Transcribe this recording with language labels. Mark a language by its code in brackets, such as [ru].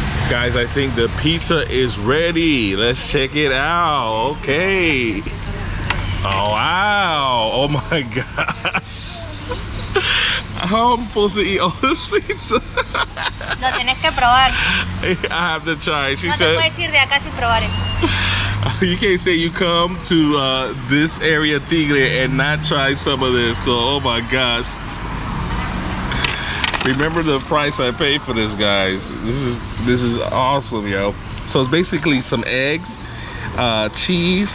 [en] Guys, I think the pizza is ready. Let's check it out. Okay. Oh wow. Oh my gosh. How am I supposed to eat all this pizza? [es] Lo tenés que probar. [en] I have to try. She [es] No te [en] said [es] puedes ir de acá sin probar eso. [en] you can't say you come to this area Tigre and not try some of this. So oh my gosh. Remember the price I paid for this, guys. This is awesome, yo. So it's basically some eggs, cheese.